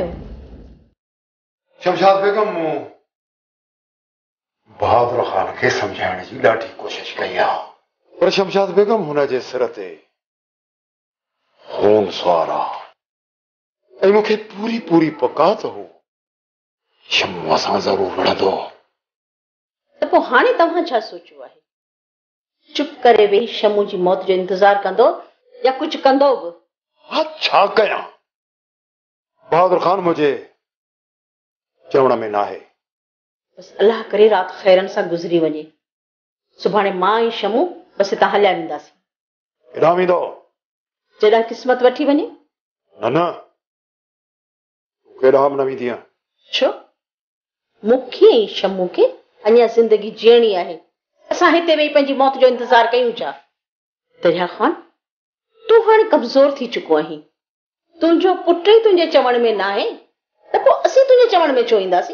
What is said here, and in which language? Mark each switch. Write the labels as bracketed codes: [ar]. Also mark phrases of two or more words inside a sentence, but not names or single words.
[sd] शमशाद बेगम बहादुर खान खे समझाइण जी ॾाढी कोशिश कई आहे पर शमशाद बेगम हुन जे सिर ते खून सवार आहे ऐं मूंखे पूरी पूरी पकात हो शमू असां ज़रूर विढ़ंदो त पोइ हाणे तव्हां छा सोचियो आहे चुप करे वेही शमू जी मौत जो इंतज़ार कंदो या कुझु कंदो बि हा छा कयां बहादुर खान मुझे चवण में ना है बस अल्लाह करे रात खैरन सां गुज़री वञे सुभाणे मां ऐं शमू बस हितां हलिया वेंदासीं केॾां वेंदो जॾहिं क़िस्मत वठी वञे न न केॾां न वेंदीअ छो मूंखे ऐं शमू खे अञा ज़िंदगी जीअणी आहे असां हिते वेही पंहिंजी मौत जो इंतज़ार कयूं छा दरिया खान तूं हाणे कमज़ोर थी चुको आहीं तुंहिंजो पुट ई तुंहिंजे चवण में न आहे त पोइ असीं तुंहिंजे चवण में छो ईंदासीं